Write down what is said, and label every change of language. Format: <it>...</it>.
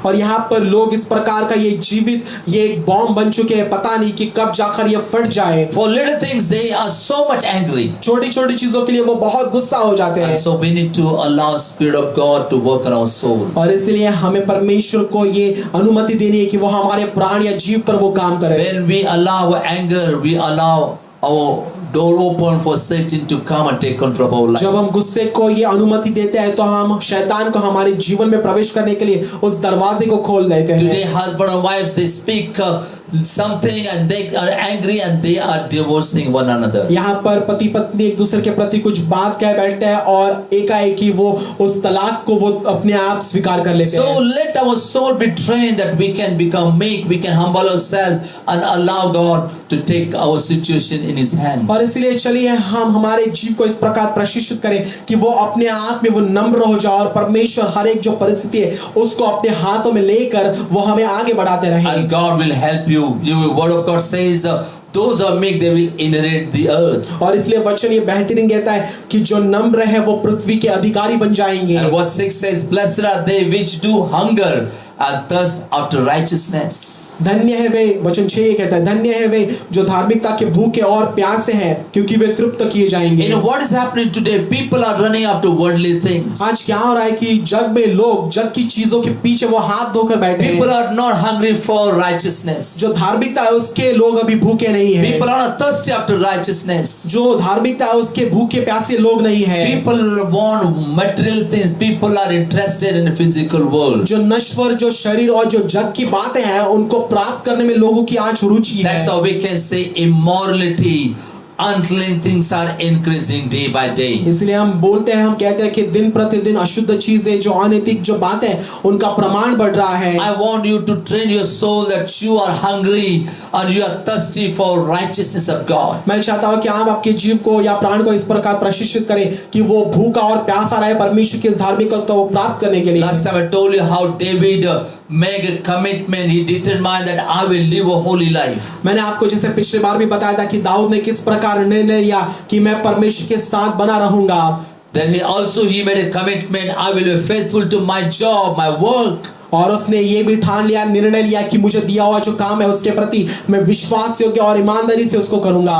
<hi>और यहाँ पर लोग इस प्रकार का ये जीवित ये एक बॉम्ब बन चुके हैं, पता नहीं कि कब जाकर ये फट जाए।</hi> <en>For little things they are so much angry.</en> <hi>छोटी छोटी चीजों के लिए वो बहुत गुस्सा हो जाते हैं।</hi> <en>And so we need to allow Spirit of God to work on our soul.</en> <hi>और इसलिए हमें परमेश्वर को ये अनुमति देनी है कि वो हमारे प्राण या जीव पर वो काम करे।</hi> <en>When we allow anger, we allow our door open for Satan to come and take control of our lives.</en> <hi>जब हम गुस्से को ये अनुमति देते हैं तो हम शैतान को हमारे जीवन में प्रवेश करने के लिए उस दरवाजे को खोल देते हैं।</hi> <en>Today husband and wives, they speak something and they are angry and they are divorcing one another.</en> <hi>यहाँ पर पति पत्नी एक दूसरे के प्रति कुछ बात कह बैठते हैं और एकाएकी वो उस तलाक को वो अपने आप स्वीकार कर लेते</hi> <en>So</en> <hi>हैं।</hi> <en>let our soul be trained that we can become meek, we can humble ourselves and allow God to take our situation in His hand.</en> <hi>और इसलिए चलिए हम हमारे जीव को इस प्रकार प्रशिक्षित करें कि वो अपने आप में वो नम्र हो जाए और परमेश्वर हर एक जो परिस्थिति है उसको अपने हाथों में लेकर वो हमें आगे बढ़ाते रहें।</hi> <en>And God will help you. The word of God says, those who are meek, they will inherit the earth.</en> <hi>और इसलिए वचन ये बेहतरीन कहता है कि जो नम्र है वो पृथ्वी के अधिकारी बन जाएंगे।</hi> <en>And verse 6 says, Blessed are they which do hunger and thirst after righteousness.</en> <hi>धन्य है वे, वचन 6 ये कहता है, धन्य है वे जो धार्मिकता के भूखे और प्यासे हैं क्योंकि वे तृप्त किए जाएंगे।</hi> <en>You know what is happening today? People are running after worldly things.</en> <hi>आज क्या हो रहा है कि जग में लोग जग की चीजों के पीछे वो हाथ धोकर बैठे हैं।</hi> <en>People are not hungry for righteousness.</en> <hi>जो धार्मिकता है उसके लोग अभी भूखे नहीं है,</hi> <en>People are not thirsty after righteousness.</en> <hi>जो धार्मिकता है उसके भूखे प्यासे लोग नहीं है,</hi> <en>People want material things. People are interested in the physical world.</en> <hi>जो नश्वर, जो शरीर और जो जग की बातें हैं उनको प्राप्त करने में लोगों की आज रुचि</hi> <en>That's</en> <hi>है।</hi> <en>how we can say immorality, unclean things are increasing day by day.</en> <hi>इसलिए हम बोलते हैं, हम कहते हैं कि दिन प्रतिदिन अशुद्ध चीजें, जो अनैतिक जो बातें, उनका प्रमाण बढ़ रहा है।</hi> <en>I want you to train your soul that you are hungry and you are thirsty for righteousness of God.</en> <hi>मैं चाहता हूं कि आप आपके जीव को या प्राण को इस प्रकार प्रशिक्षित करें कि वो भूखा और प्यासा रहे परमेश्वर की इस धार्मिकता को प्राप्त करने के लिए।</hi> <en>Last time I told you how David made a commitment. He determined that I will live a holy life.</en> <hi>मैंने आपको जैसे पिछली बार भी बताया था कि दाऊद ने किस प्रकार निर्णय लिया कि मैं परमेश्वर के साथ बना रहूंगा।</hi> <en>Then he made a commitment. I will be faithful to my job, my work.</en> <hi>और उसने ये भी ठान लिया, निर्णय लिया कि मुझे दिया हुआ जो काम है उसके प्रति मैं विश्वास योग्य और ईमानदारी से उसको करूंगा।</hi>